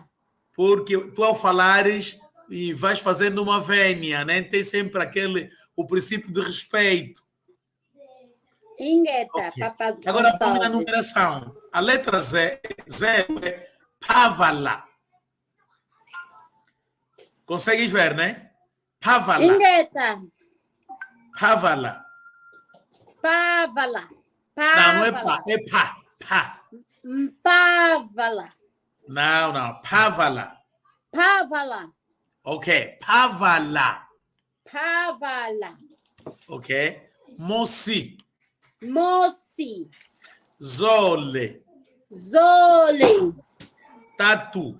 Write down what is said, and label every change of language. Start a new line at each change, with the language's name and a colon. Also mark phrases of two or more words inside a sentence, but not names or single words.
Portuguese: Porque tu ao falares e vais fazendo uma vénia, né? Tem sempre o princípio de respeito. Ingueta, Okay. papá. Agora vamos na numeração. A letra Z é Pavala. Consegues ver, né? Pavala. Ingueta. Pavala. Pávala. Não é pá, é pá. Pávala. Não. Pavala. Pávala. Ok. Pavala. Pávala. Ok. Moci. Moci. Zole. Zole. Tatu.